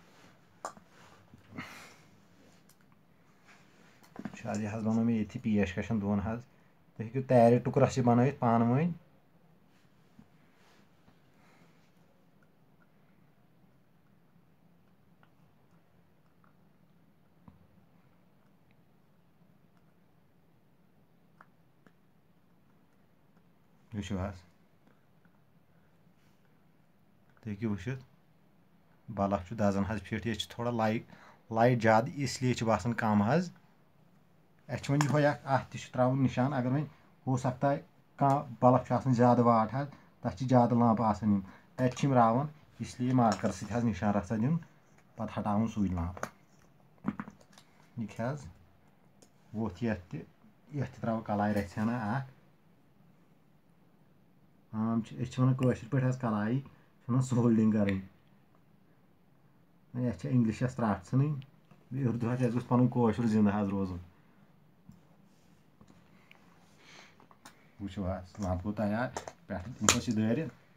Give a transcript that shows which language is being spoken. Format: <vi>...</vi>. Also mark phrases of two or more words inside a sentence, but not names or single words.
<ks>وٕچھ حظ یہِ حظ بَنوو مےٚ ییٚتھی پیشکَشَن دۄن حظ تُہۍ ہیٚکِو تارِ ٹُکرَس یہِ بَنٲوِتھ پانہٕ ؤنۍ وٕچھِو حظ تُہۍ ہیٚکِو وٕچھِتھ بَلَب چھُ دَزان حظ فِٹ ییٚتہِ چھِ تھوڑا لایٹ زیادٕ اِسلیے چھِ باسان کَم حظ اَسہِ چھُ وۄنۍ یِہوے اَتھ تہِ چھُ ترٛاوُن نِشان اگر وۄنۍ</ks> <ur>ہو سکتا ہے</ur> <ks>کانٛہہ بَلَب چھُ آسان زیادٕ واٹ حظ تَتھ چھِ زیادٕ لَمپ آسان یِم تَتہِ چھِ یِم راوان اِسلیے مارکَر سۭتۍ حظ نِشان رَژھا دیُن پَتہٕ ہَٹاوُن سُے لَمپ یہِ حظ ووٚتھ یَتھ تہِ ترٛاوو کَلاے رَژھِ ہنا اَکھ عام چھِ أسۍ چھِ وَنان کٲشِر پٲٹھۍ حظ کَلایی چھِ وَنان سولڈِنٛگ کَرٕنۍ وۄنۍ اَسہِ چھِ اِنٛگلِشَس ترٛٹھ ژھٕنٕنۍ بیٚیہِ اُردو حظ اَسہِ گوٚژھ پَنُن کٲشُر زِندٕ حظ روزُن وٕچھِو حظ لَمپ گوٚو تیار پٮ۪ٹھٕ دِمہوس یہِ دٲرِتھ</ks>